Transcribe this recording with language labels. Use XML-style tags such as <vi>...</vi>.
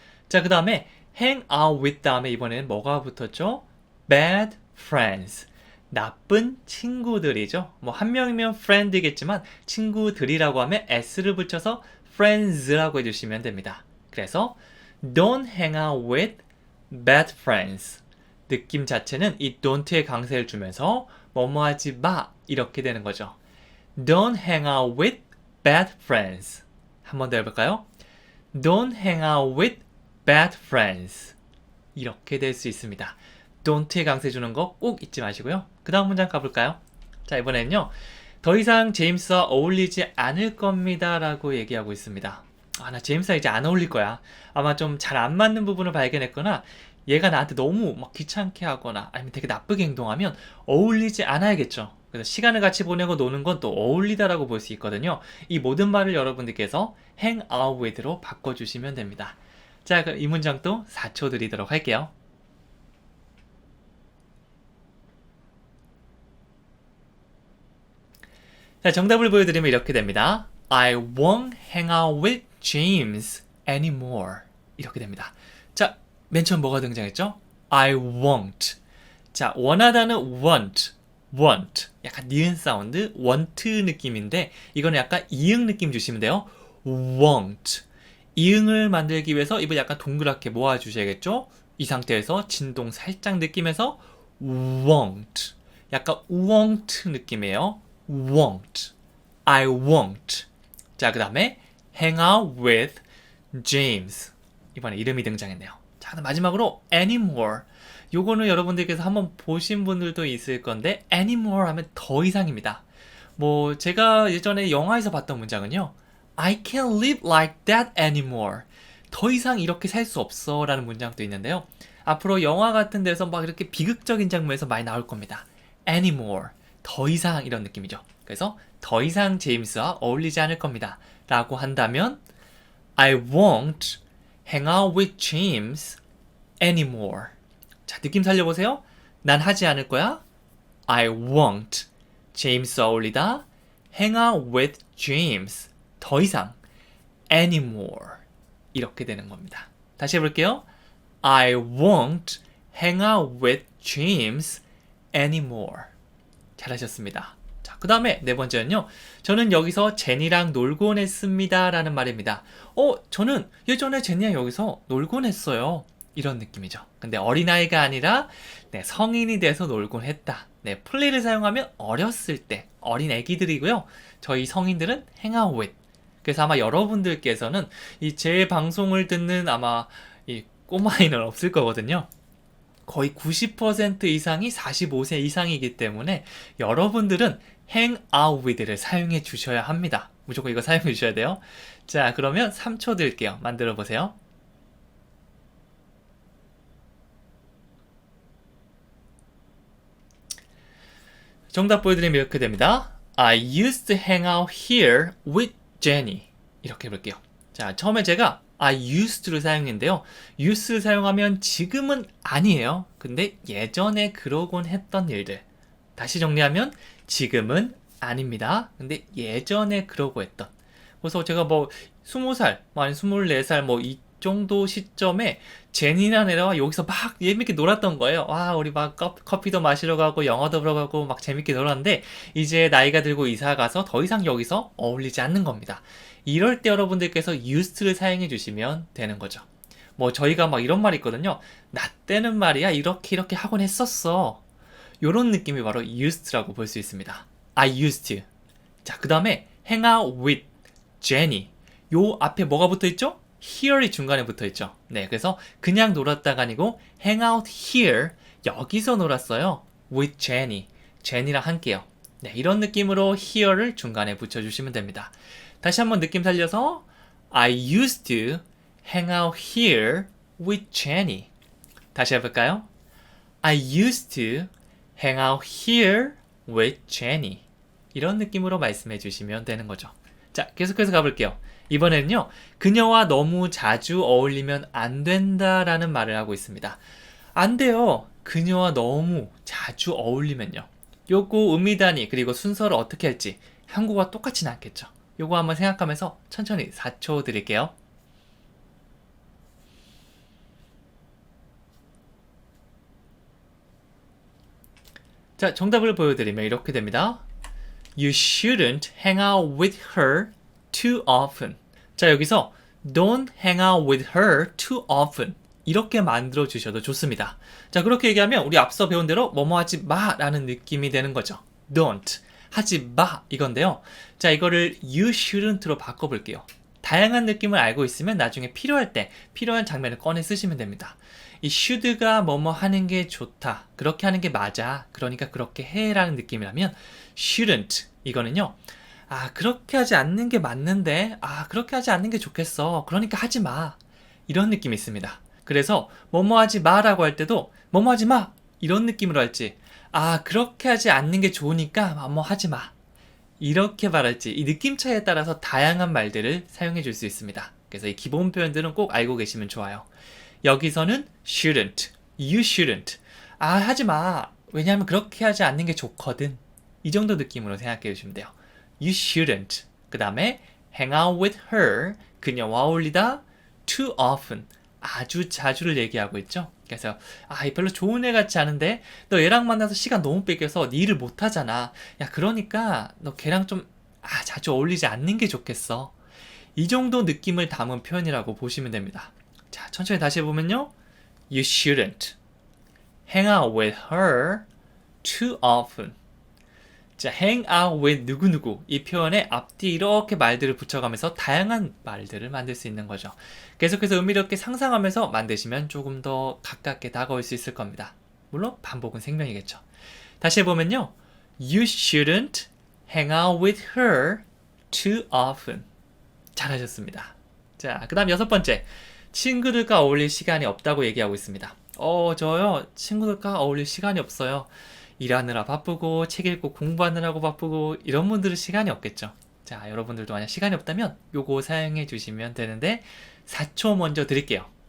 <ko>자, 그 다음에</ko> <en>hang out with</en> <ko>다음에 이번에는 뭐가 붙었죠?</ko> <en>bad friends.</en> <ko>나쁜 친구들이죠. 뭐 한 명이면 friend이겠지만 친구들이라고 하면 s를 붙여서 friends라고 해주시면 됩니다. 그래서</ko> <en>don't hang out with bad friends.</en> <ko>느낌 자체는 이 don't의 강세를 주면서 뭐뭐 하지 마 이렇게 되는 거죠.</ko> <en>Don't hang out with bad friends.</en> <ko>한 번 더 해볼까요?</ko> <en>Don't hang out with bad friends.</en> <ko>이렇게 될 수 있습니다. don't의 강세 주는 거 꼭 잊지 마시고요. 그 다음 문장 가볼까요? 자, 이번에는요. 더 이상 제임스와 어울리지 않을 겁니다 라고 얘기하고 있습니다. 나 제임스와 이제 안 어울릴 거야. 아마 좀 잘 안 맞는 부분을 발견했거나 얘가 나한테 너무 막 귀찮게 하거나 아니면 되게 나쁘게 행동하면 어울리지 않아야겠죠. 그래서 시간을 같이 보내고 노는 건 또 어울리다라고 볼 수 있거든요. 이 모든 말을 여러분들께서</ko> <en>hang out with</en> <ko>로 바꿔주시면 됩니다. 자, 이 문장도 4초 드리도록 할게요. 자, 정답을 보여드리면 이렇게 됩니다.</ko> <en>I won't hang out with James anymore.</en> <ko>이렇게 됩니다. 자, 맨 처음 뭐가 등장했죠?</ko> <en>I won't.</en> <ko>자, 원하다는</ko> <en>want.</en> <ko>약간 니은 사운드, want 느낌인데 이거는 약간 이응 느낌 주시면 돼요.</ko> <en>won't.</en> <ko>이응을 만들기 위해서 입을 약간 동그랗게 모아주셔야겠죠? 이 상태에서 진동 살짝 느끼면서 won't. 약간 won't 느낌이에요. won't.</ko> <en>I won't.</en> <ko>자, 그 다음에</ko> <en>hang out with James.</en> <ko>이번에 이름이 등장했네요. 자, 마지막으로 anymore. 요거는 여러분들께서 한번 보신 분들도 있을 건데 anymore 하면 더 이상입니다. 뭐 제가 예전에 영화에서 봤던 문장은요.</ko> <en>I can't live like that anymore.</en> <ko>더 이상 이렇게 살 수 없어 라는 문장도 있는데요. 앞으로 영화 같은 데서 막 이렇게 비극적인 장면에서 많이 나올 겁니다. anymore. 더 이상 이런 느낌이죠. 그래서 더 이상 제임스와 어울리지 않을 겁니다. 라고 한다면</ko> <en>I won't hang out with James anymore.</en> <ko>자, 느낌 살려보세요. 난 하지 않을 거야.</ko> <en>I won't.</en> <ko>제임스와 어울리다.</ko> <en>hang out with James.</en> <ko>더 이상. anymore. 이렇게 되는 겁니다. 다시 해볼게요.</ko> <en>I won't hang out with James anymore.</en> <ko>잘하셨습니다. 자, 그 다음에 네 번째는요. 저는 여기서 제니랑 놀곤 했습니다 라는 말입니다. 저는 예전에 제니랑 여기서 놀곤 했어요. 이런 느낌이죠. 근데 어린아이가 아니라 네, 성인이 돼서 놀곤 했다. 네, 플레이를 사용하면 어렸을 때 어린 애기들이고요. 저희 성인들은</ko> <en>hang out with.</en> <ko>그래서 아마 여러분들께서는 이 제 방송을 듣는 아마 이 꼬마이는 없을 거거든요. 거의 90% 이상이 45세 이상이기 때문에 여러분들은</ko> <en>hang out with</en> <ko>를 사용해 주셔야 합니다. 무조건 이거 사용해 주셔야 돼요. 자, 그러면 3초 드릴게요. 만들어 보세요. 정답 보여드리면 이렇게 됩니다.</ko> <en>I used to hang out here with Jenny.</en> <ko>이렇게 해볼게요. 자, 처음에 제가 I used to를 사용했는데요. use를 사용하면 지금은 아니에요. 근데 예전에 그러곤 했던 일들. 다시 정리하면 지금은 아닙니다. 근데 예전에 그러고 했던. 그래서 제가 뭐 20살, 아니 24살 뭐 이 정도 시점에 제니나 내려와 여기서 막 재밌게 놀았던 거예요. 와, 우리 막 커피도 마시러 가고 영화도 보러 가고 막 재밌게 놀았는데 이제 나이가 들고 이사 가서 더 이상 여기서 어울리지 않는 겁니다. 이럴 때 여러분들께서 used를 사용해 주시면 되는 거죠. 뭐 저희가 막 이런 말이 있거든요. 나 때는 말이야 이렇게 하곤 했었어. 요런 느낌이 바로 used라고 볼 수 있습니다.</ko> <en>I used to.</en> <ko>자, 그 다음에</ko> <en>hang out with Jenny.</en> <ko>요 앞에 뭐가 붙어 있죠? here이 중간에 붙어 있죠. 네, 그래서 그냥 놀았다가 아니고</ko> <en>hang out here.</en> <ko>여기서 놀았어요.</ko> <en>with Jenny.</en> <ko>제니랑 함께요. 네, 이런 느낌으로 here를 중간에 붙여주시면 됩니다. 다시 한번 느낌 살려서</ko> <en>I used to hang out here with Jenny.</en> <ko>다시 해볼까요?</ko> <en>I used to hang out here with Jenny.</en> <ko>이런 느낌으로 말씀해 주시면 되는 거죠. 자, 계속해서 가볼게요. 이번에는요. 그녀와 너무 자주 어울리면 안 된다라는 말을 하고 있습니다. 안 돼요. 그녀와 너무 자주 어울리면요. 요거 음미단위 그리고 순서를 어떻게 할지 한국어와 똑같지는 않겠죠. 요거 한번 생각하면서 천천히 4초 드릴게요. 자, 정답을 보여드리면 이렇게 됩니다.</ko> <en>You shouldn't hang out with her too often.</en> <ko>자, 여기서</ko> <en>don't hang out with her too often.</en> <ko>이렇게 만들어 주셔도 좋습니다. 자, 그렇게 얘기하면 우리 앞서 배운 대로 뭐뭐 하지 마 라는 느낌이 되는 거죠. don't. 하지 마 이건데요. 자, 이거를 you shouldn't로 바꿔볼게요. 다양한 느낌을 알고 있으면 나중에 필요할 때 필요한 장면을 꺼내 쓰시면 됩니다. 이 should가 뭐뭐 하는 게 좋다. 그렇게 하는 게 맞아. 그러니까 그렇게 해 라는 느낌이라면 shouldn't 이거는요. 아, 그렇게 하지 않는 게 맞는데 그렇게 하지 않는 게 좋겠어. 그러니까 하지 마. 이런 느낌이 있습니다. 그래서 뭐뭐 하지 마라고 할 때도 뭐뭐 하지 마. 이런 느낌으로 할지 그렇게 하지 않는 게 좋으니까 뭐 하지 마. 이렇게 말할지 이 느낌 차이에 따라서 다양한 말들을 사용해 줄 수 있습니다. 그래서 이 기본 표현들은 꼭 알고 계시면 좋아요. 여기서는</ko> <en>shouldn't, you shouldn't.</en> <ko>하지 마. 왜냐하면 그렇게 하지 않는 게 좋거든. 이 정도 느낌으로 생각해 주시면 돼요.</ko> <en>You shouldn't.</en> <ko>그 다음에</ko> <en>hang out with her.</en> <ko>그녀와 어울리다.</ko> <en>too often.</en> <ko>아주 자주를 얘기하고 있죠. 그래서 별로 좋은 애 같지 않은데 너 얘랑 만나서 시간 너무 뺏겨서 네 일을 못 하잖아. 야, 그러니까 너 걔랑 좀 자주 어울리지 않는 게 좋겠어. 이 정도 느낌을 담은 표현이라고 보시면 됩니다. 자, 천천히 다시 해보면요.</ko> <en>You shouldn't hang out with her too often.</en> <ko>자,</ko> <en>hang out with</en> <ko>누구누구 이 표현에 앞뒤 이렇게 말들을 붙여가면서 다양한 말들을 만들 수 있는 거죠. 계속해서 의미롭게 상상하면서 만드시면 조금 더 가깝게 다가올 수 있을 겁니다. 물론 반복은 생명이겠죠. 다시 해보면요.</ko> <en>You shouldn't hang out with her too often.</en> <ko>잘하셨습니다. 자, 그 다음 6번째. 친구들과 어울릴 시간이 없다고 얘기하고 있습니다. 저요. 친구들과 어울릴 시간이 없어요. 일하느라 바쁘고 책 읽고 공부하느라고 바쁘고 이런 분들은 시간이 없겠죠. 자, 여러분들도 만약 시간이 없다면 요거 사용해 주시면 되는데 4초 먼저 드릴게요.</ko>